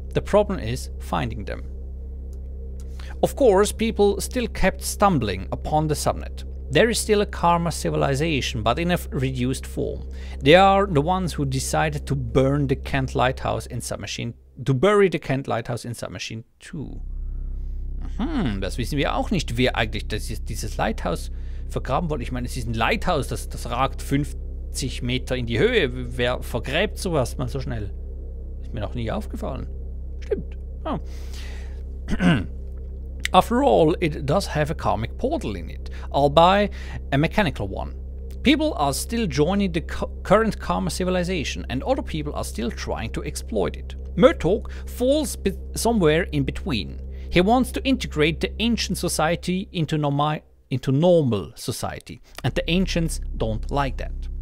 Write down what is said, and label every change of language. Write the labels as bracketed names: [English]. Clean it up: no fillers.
[English] The problem is finding them. Of course, people still kept stumbling upon the subnet. There is still a karma civilization, but in a reduced form. They are the ones who decided to burn the Kent Lighthouse in Submachine, to bury the Kent Lighthouse in Submachine 2. [German] Das wissen wir auch nicht, wer eigentlich dieses Lighthouse vergraben wollte. Ich meine, es ist ein Lighthouse, das ragt 50 Meter in die Höhe. Wer vergräbt sowas mal so schnell? Ist mir noch nie aufgefallen. Stimmt. Oh. [English] After all, it does have a karmic portal in it, albeit a mechanical one. People are still joining the current karma civilization, and other people are still trying to exploit it. Murtaugh falls somewhere in between. He wants to integrate the ancient society into normal society, and the ancients don't like that.